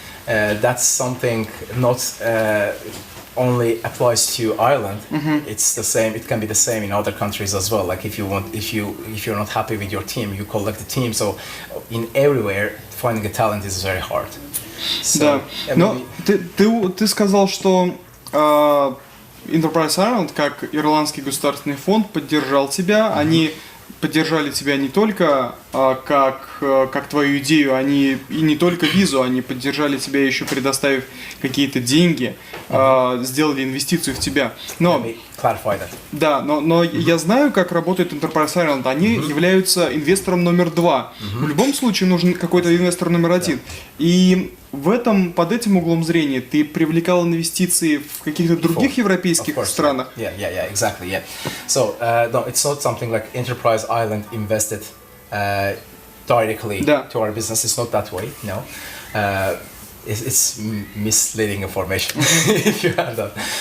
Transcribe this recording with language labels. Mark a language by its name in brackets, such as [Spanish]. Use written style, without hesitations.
[English] That's something not only applies to Ireland. It's the same. It can be the same in other countries as well. Like if you're not happy with your team, you collect a team. So in everywhere, finding a talent is very hard. So, [Russian] Да. Но ты сказал, что Enterprise Ireland, как ирландский государственный фонд, поддержал тебя. Они поддержали тебя не только как твою идею, они и не только визу, они поддержали тебя еще предоставив какие-то деньги, сделали инвестицию в тебя. Но да, но я знаю, как работает Enterprise Ireland. Они являются инвестором номер 2. В любом случае нужен какой-то инвестор номер 1. И под этим углом зрения ты привлекал инвестиции в каких-то других европейских странах? [English] Yeah, exactly, yeah. So, no, it's not something like Enterprise Ireland invested directly to our business. It's not that way, no. It's misleading information if you have that.